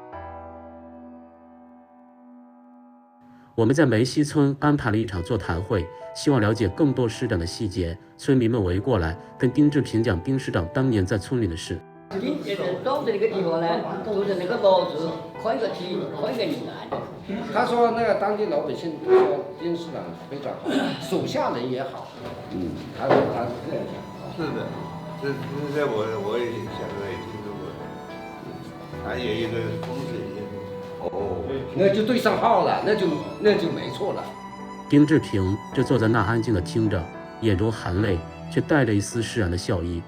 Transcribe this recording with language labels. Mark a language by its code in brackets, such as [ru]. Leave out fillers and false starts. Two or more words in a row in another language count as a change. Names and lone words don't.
[zh] 我們在梅溪村安排了一場座談會，希望了解更多師長的細節。村民們圍過來，跟丁志平講丁師長當年在村裡的事。走的那個地方呢，就是那個老字，刻一個題，刻一個名案。他說那個當地老百姓說丁師長非常好，手下人也好。他是這樣講。是的，这我也想着也听说过，还有一个风水先生。哦，那就对上號了，那就沒錯了。丁志平就坐在那安靜地聽着，眼中含淚，卻帶着一絲釋然的笑意。